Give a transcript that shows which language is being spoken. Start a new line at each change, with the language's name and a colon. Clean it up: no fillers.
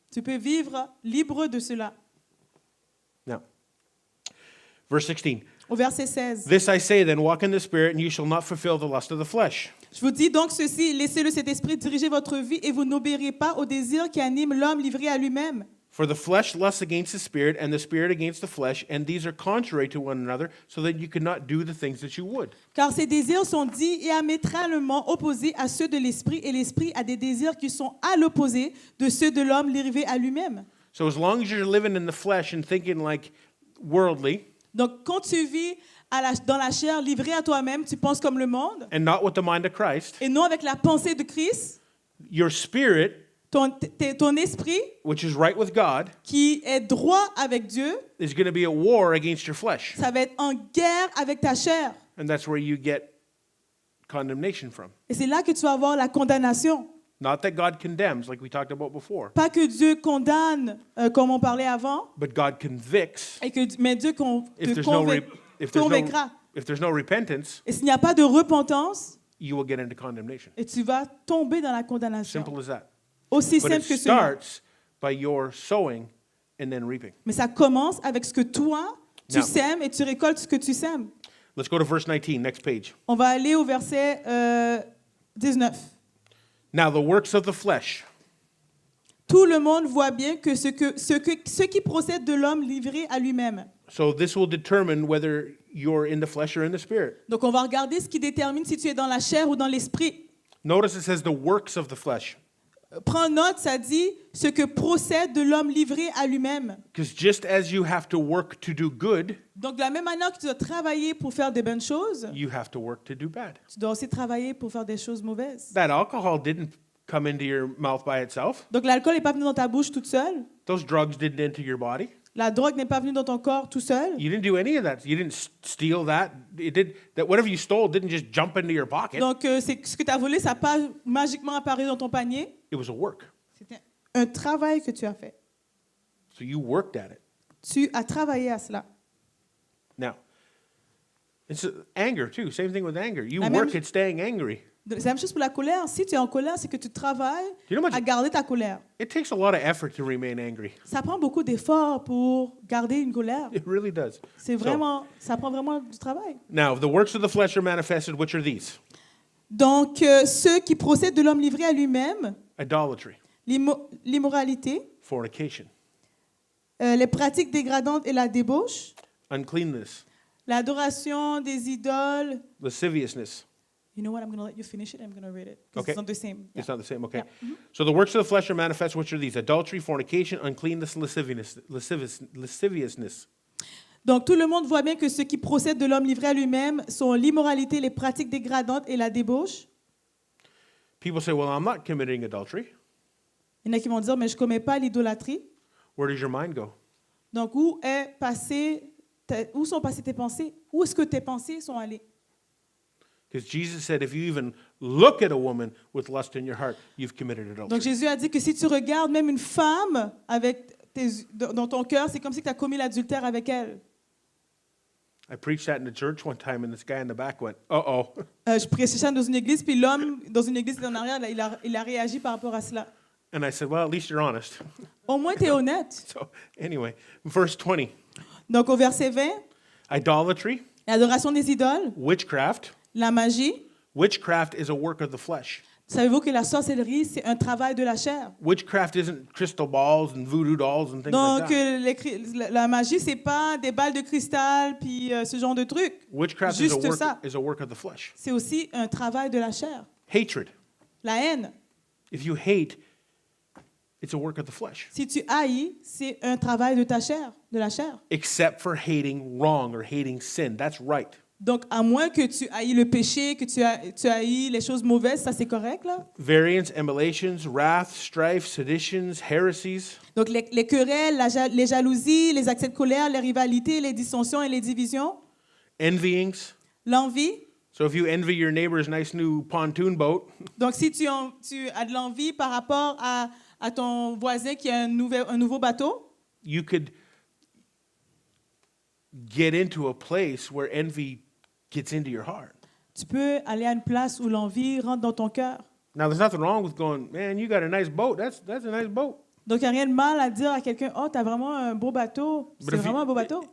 French: Tu peux vivre libre de cela.
English: Now, verse 16.
French: Au verset 16.
English: This I say then, walk in the Spirit, and you shall not fulfill the lust of the flesh.
French: Je vous dis donc ceci, laissez le Saint-Esprit diriger votre vie et vous n'obéirez pas aux désirs qui animent l'homme livré à lui-même.
English: For the flesh lusts against the Spirit, and the Spirit against the flesh, and these are contrary to one another, so that you cannot do the things that you would.
French: Car ces désirs sont diamétralement opposés à ceux de l'Esprit et l'Esprit a des désirs qui sont à l'opposé de ceux de l'homme livré à lui-même.
English: So as long as you're living in the flesh and thinking like worldly,
French: Donc, quand tu vis dans la chair, livré à toi-même, tu penses comme le monde,
English: and not with the mind of Christ,
French: et non avec la pensée de Christ,
English: your spirit,
French: ton esprit,
English: which is right with God,
French: qui est droit avec Dieu,
English: is going to be at war against your flesh.
French: ça va être en guerre avec ta chair.
English: And that's where you get condemnation from.
French: Et c'est là que tu vas avoir la condamnation.
English: Not that God condemns, like we talked about before,
French: Pas que Dieu condamne, comme on parlait avant,
English: but God convicts.
French: mais Dieu te convaincra.
English: If there's no repentance,
French: Et s'il n'y a pas de repentance,
English: you will get into condemnation.
French: et tu vas tomber dans la condamnation.
English: Simple as that.
French: Aussi
English: But it
French: simple que cela.
English: starts by your sowing and then reaping.
French: Mais ça commence avec ce que toi, tu
English: Now.
French: sèmes et tu récoltes ce que tu sèmes.
English: Let's go to verse 19, next page.
French: On va aller au verset 19.
English: Now the works of the flesh.
French: Tout le monde voit bien que ce qui procède de l'homme livré à lui-même.
English: So this will determine whether you're in the flesh or in the spirit.
French: Donc on va regarder ce qui détermine si tu es dans la chair ou dans l'esprit.
English: Notice it says the works of the flesh.
French: Prends note, ça dit ce que procède de l'homme livré à lui-même.
English: Because just as you have to work to do good,
French: Donc de la même manière que tu dois travailler pour faire des bonnes choses,
English: you have to work to do bad.
French: tu dois aussi travailler pour faire des choses mauvaises.
English: That alcohol didn't come into your mouth by itself.
French: Donc l'alcool n'est pas venu dans ta bouche toute seule.
English: Those drugs didn't enter your body.
French: La drogue n'est pas venue dans ton corps tout seul.
English: You didn't do any of that. You didn't steal that. Whatever you stole didn't just jump into your pocket.
French: Donc c'est ce que tu as volé, ça n'a pas magiquement apparu dans ton panier.
English: It was a work.
French: C'était un travail que tu as fait.
English: So you worked at it.
French: Tu as travaillé à cela.
English: Now, it's anger too. Same thing with anger. You
French: La même-
English: work at staying angry.
French: C'est la même chose pour la colère. Si tu es en colère, c'est que tu travailles
English: You know what-
French: à garder ta colère.
English: It takes a lot of effort to remain angry.
French: Ça prend beaucoup d'efforts pour garder une colère.
English: It really does.
French: Ça prend vraiment du travail.
English: Now, the works of the flesh are manifested, which are these:
French: Donc, ceux qui procèdent de l'homme livré à lui-même,
English: idolatry,
French: l'immoralité,
English: fornication,
French: les pratiques dégradantes et la débauche,
English: uncleanness,
French: l'adoration des idoles.
English: lasciviousness. You know what? I'm going to let you finish it. I'm going to read it. Because Okay. it's not the same. It's not the same, okay? Yeah. So the works of the flesh are manifest, which are these: adultery, fornication, uncleanness, lasciviousness.
French: Donc, tout le monde voit bien que ceux qui procèdent de l'homme livré à lui-même sont l'immoralité, les pratiques dégradantes et la débauche.
English: People say, well, I'm not committing adultery.
French: Il y en a qui vont dire, mais je ne commets pas l'idolâtrie.
English: Where does your mind go?
French: Donc, où est passée où sont passées tes pensées? Où est-ce que tes pensées sont allées?
English: Because Jesus said, if you even look at a woman with lust in your heart, you've committed adultery.
French: Donc Jésus a dit que si tu regardes même une femme avec dans ton cœur, c'est comme si tu as commis l'adultère avec elle.
English: I preached that in the church one time, and this guy in the back went, uh-oh.
French: Je prêchais dans une église, puis l'homme dans une église en arrière, là, il a réagi par rapport à cela.
English: And I said, well, at least you're honest.
French: Au moins, tu es honnête.
English: So anyway, verse 20,
French: Donc au verset 20,
English: idolatry,
French: l'adoration des idoles,
English: witchcraft.
French: la magie.
English: Witchcraft is a work of the flesh.
French: Savez-vous que la sorcellerie, c'est un travail de la chair?
English: Witchcraft isn't crystal balls and voodoo dolls and things
French: Donc,
English: like that.
French: la magie, c'est pas des balles de cristal puis ce genre de trucs.
English: Witchcraft
French: Juste ça.
English: is a work of the flesh.
French: C'est aussi un travail de la chair.
English: Hatred.
French: La haine.
English: If you hate, it's a work of the flesh.
French: Si tu haïs, c'est un travail de ta chair, de la chair.
English: Except for hating wrong or hating sin. That's right.
French: Donc, à moins que tu haïs le péché, que tu haïs les choses mauvaises, ça c'est correct, là?
English: Variance, emulations, wrath, strife, seditions, heresies.
French: Donc, les querelles, les jalousies, les accès de colère, les rivalités, les dissensions et les divisions.
English: Envyings.
French: L'envie.
English: So if you envy your neighbor's nice new pontoon boat,
French: Donc, si tu as de l'envie par rapport à ton voisin qui a un nouveau bateau,
English: you could get into a place where envy gets into your heart.
French: tu peux aller à une place où l'envie rentre dans ton cœur.
English: Now, there's nothing wrong with going, man, you got a nice boat. That's a nice boat.
French: Donc, il n'y a rien de mal à dire à quelqu'un, oh, tu as vraiment un beau bateau. C'est vraiment un beau bateau.